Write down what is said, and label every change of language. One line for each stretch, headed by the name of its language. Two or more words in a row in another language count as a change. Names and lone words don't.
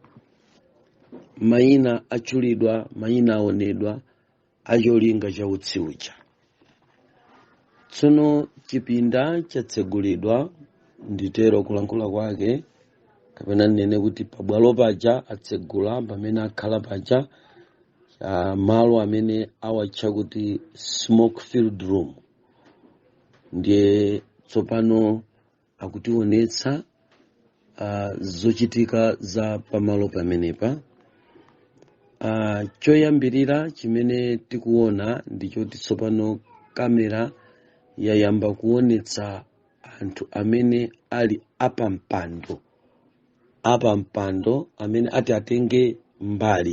Nyanja: Mayina achulidwa, mayina aonedwa acholinga cha utsi uja. Tsono chipinda chatsegulidwa, nditero kulankhula kwake kapena nene kuti pabwalo paja atsegula pamene akhala paja malo amene awatcha kuti
English: smoke filled room.
Nyanja: Ndiye tsopano akutionetsa zochitika za pamalo pamenepa. Choyambirira chimene tikuona ndichoti tsopano kamera yayamba kuonetsa anthu amene ali apampando amene ati atenge mbali.